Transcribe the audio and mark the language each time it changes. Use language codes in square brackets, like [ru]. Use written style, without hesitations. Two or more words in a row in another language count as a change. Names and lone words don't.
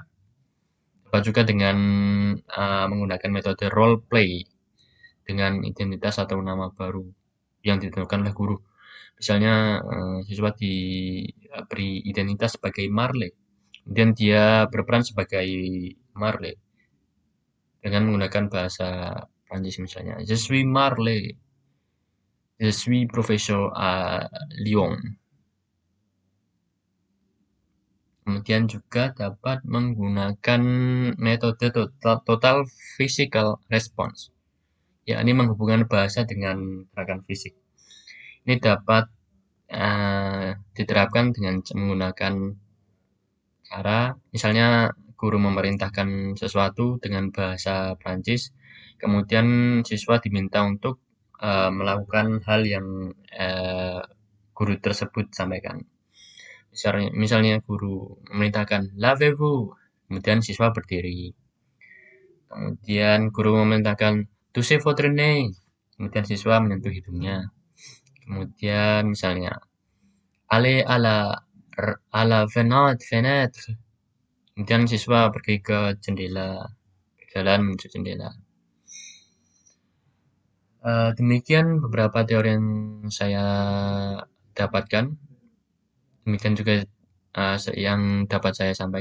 [id] Dapat juga dengan menggunakan metode role play dengan identitas atau nama baru yang ditentukan oleh guru. Misalnya siswa diberi identitas sebagai Marley, kemudian dia berperan sebagai Marley dengan menggunakan bahasa Prancis misalnya. [fr] Je suis Marley, je suis professeur à Lyon. [id] Kemudian juga dapat menggunakan metode [en] total physical response, [id] yakni menghubungkan bahasa dengan gerakan fisik. Ini dapat diterapkan dengan menggunakan cara, misalnya guru memerintahkan sesuatu dengan bahasa Prancis, kemudian siswa diminta untuk melakukan hal yang guru tersebut sampaikan. Misalnya guru memerintahkan [fr] lavez-vous, [id] kemudian siswa berdiri. Kemudian guru memerintahkan [fr] touchez votre nez, [id] kemudian siswa menyentuh hidungnya. Kemudian misalnya [fr] allez à la fenêtre, [id] kemudian siswa pergi ke jendela, berjalan menuju jendela. Demikian beberapa teori yang saya dapatkan. Demikian juga yang dapat saya sampaikan.